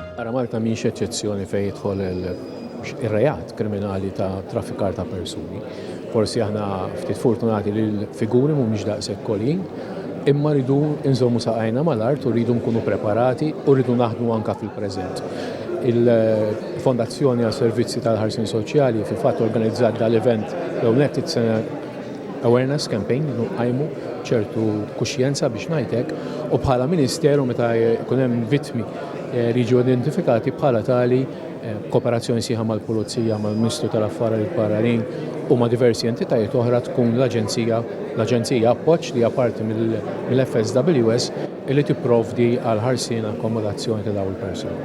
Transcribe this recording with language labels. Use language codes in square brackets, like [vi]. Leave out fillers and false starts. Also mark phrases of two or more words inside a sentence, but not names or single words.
[mt] Malta mhix eċċezzjoni fejn jidħol ir-reat kriminali ta' traffikar ta' persuni. Forsi aħna ftit fortunati li l-figuri mhumiex daqshekk kolin, imma rridu nżommu saqajna mal-art u rridu nkunu preparati u rridu naħdmu anke fil-preżent. Il-Fondazzjoni għas Servizzi tal-Ħarsien Soċjali fil-fatt organizzat dal-event l- [en] Elected Awareness Campaign [mt] li nqajmu ċertu kuxjenza biex ngħidlek u bħala Ministeru meta jkun hemm vittmi jiġu identifikati bħala tali kooperazzjoni sieħa mal-Pulizija, mal-Ministru tal-Affarijiet Barranin u ma' diversi entitajiet oħra tkun l-Aġenzija appoġġ li hija parti mill-FSWS li tipprovdi għal ħarsien akkomodazzjoni ta' dawn il-persuni.